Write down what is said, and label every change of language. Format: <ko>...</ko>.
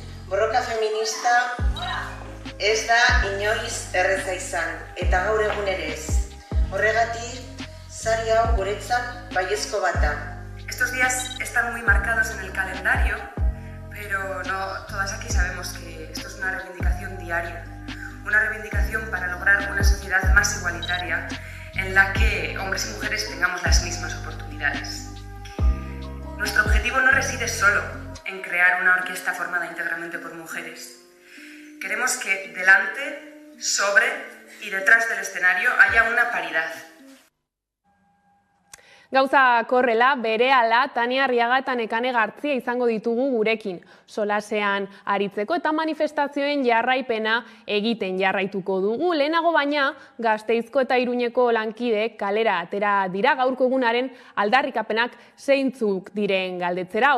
<eu>Borroka feminista ez da inoiz erreza izan, eta gaur egun ere ez. Horregatik, sari hau guretzat baiezko bat da.</eu> <es>Estos días están muy marcados en el calendario, pero no todas aquí sabemos que esto es una reivindicación diaria. Una reivindicación para lograr una sociedad más igualitaria en la que hombres y mujeres tengamos las mismas oportunidades. Nuestro objetivo no reside solo en crear una orquesta formada íntegramente por mujeres. Queremos que delante, sobre y detrás del escenario haya una paridad.</es> <eu>Gauza korrela, berehala Tania Arriaga eta Nekane Gartzia izango ditugu gurekin. Solasean aritzeko eta manifestazioen jarraipena egiten jarraituko dugu. Lehenago baina, Gasteizko eta Iruñeko lankideek kalera atera dira gaurko egunaren aldarrikapenak zeintzuk diren galdetzera.</eu>